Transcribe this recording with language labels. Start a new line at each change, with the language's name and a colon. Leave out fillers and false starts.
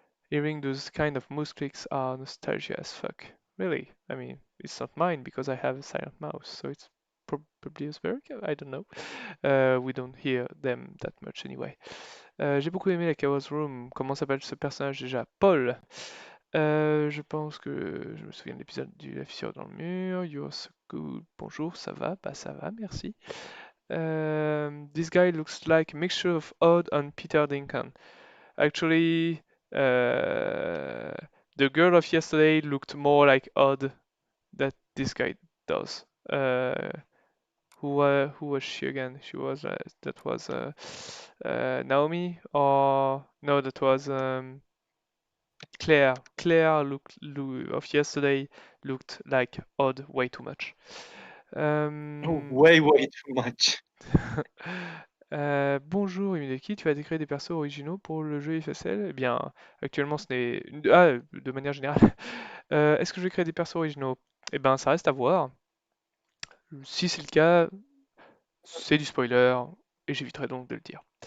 English: Hearing those kind of mouse clicks are nostalgia as fuck. Really? I mean, it's not mine because I have a silent mouse, so it's probably Özberk, I don't know. We don't hear them that much anyway.
French: J'ai beaucoup aimé la Chaos Room. Comment s'appelle ce personnage déjà? Paul. Je pense que je me souviens de l'épisode du fissure dans le mur.
English: You're so good.
French: Bonjour, ça va? Bah ça va, merci.
English: This guy looks like a mixture of Odd and Peter Dinklage. Actually, the girl of yesterday looked more like Odd than this guy does. Who was she again? She was that was Naomi, or no, that was Claire. Claire of yesterday looked like Odd way too much. Way too much.
French: Bonjour Immu-Özberk, tu as créé des persos originaux pour le jeu IFSCL? Eh bien, actuellement, ce n'est... Ah, de manière générale. Est-ce que je vais créer des persos originaux? Eh bien, ça reste à voir. Si c'est le cas, c'est du spoiler, et j'éviterai donc de le dire.